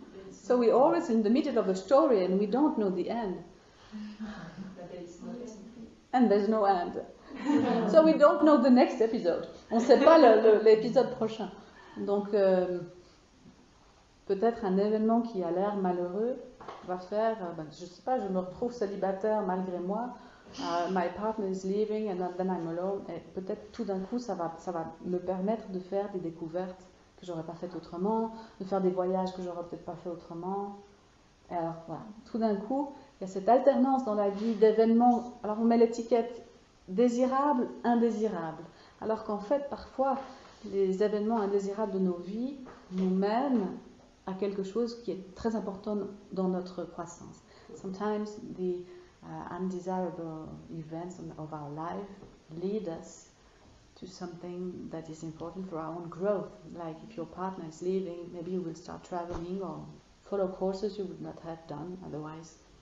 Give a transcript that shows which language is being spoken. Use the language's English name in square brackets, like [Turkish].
[English] So we're always in the middle of a story and we don't know the end. And there's no end. So we don't know the next episode. [French] On ne sait pas l'épisode prochain. Donc peut-être un événement qui a l'air malheureux va faire, je ne sais pas, je me retrouve célibataire malgré moi. [English] My partner is leaving and then I'm alone. [French] Et peut-être tout d'un coup, ça va me permettre de faire des découvertes que j'aurais pas faites autrement, de faire des voyages que j'aurais peut-être pas fait autrement. Et alors voilà, tout d'un coup, il y a cette alternance dans la vie d'événements. Alors on met l'étiquette désirable, indésirable. Alors qu'en fait, parfois, les événements indésirables de nos vies nous mènent à quelque chose qui est très important dans notre croissance. [English] Sometimes the undesirable events of our life lead us to something that is important for our own growth. Like if your partner is leaving, maybe you will start traveling or follow courses you would not have done otherwise.